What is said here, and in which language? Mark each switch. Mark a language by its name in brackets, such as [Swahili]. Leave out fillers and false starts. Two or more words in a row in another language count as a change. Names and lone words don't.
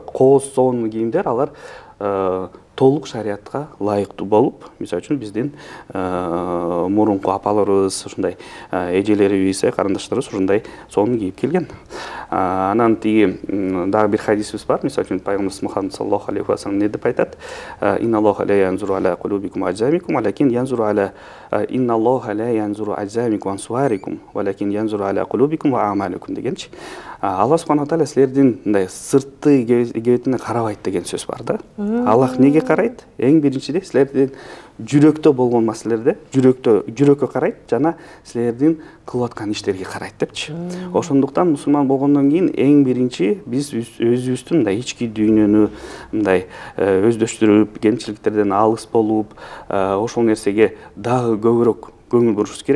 [Kyrgyz] Кооз сонун кийимдер, алар толук шариатка лайыктуу болуп, мисалы үчүн биздин мурунку апаларыбыз, ушундай эжелерибиз, карындаштарыбыз ушундай сонун кийип келген. Анан тиги дагы бир хадисибиз бар, мисалы үчүн пайгамбарыбыз Мухаммад [Arabic] صلى الله عليه وسلم [Kyrgyz] не деп айтат? [Arabic] إن الله لا ينظر إلى قلوبكم أجسامكم ولكن ينظر إلى إن الله لا ينظر أجسامكم وصوركم ولكن ينظر إلى قلوبكم وأعمالكم дегенчи. [Kyrgyz] Аллах [Arabic] سبحانه تعالى [Kyrgyz] силердин мындай сыртты кебетине карабайт деген сөз бар да. Аллах неге карайт? Эң биринчиде силердин жүрөктө болгон маселелерде жүрөккө карайт, жана силердин кылып аткан иштерге карайт депчи. Ошондуктан мусулман болгондон кийин эң биринчи биз өзүбүздүн мындай ички дүйнөнү мындай өздөштүрүп, кемчиликтерден алыс болуп, ошол нерсеге дагы көбүрөөк көңүл бурушубуз керек.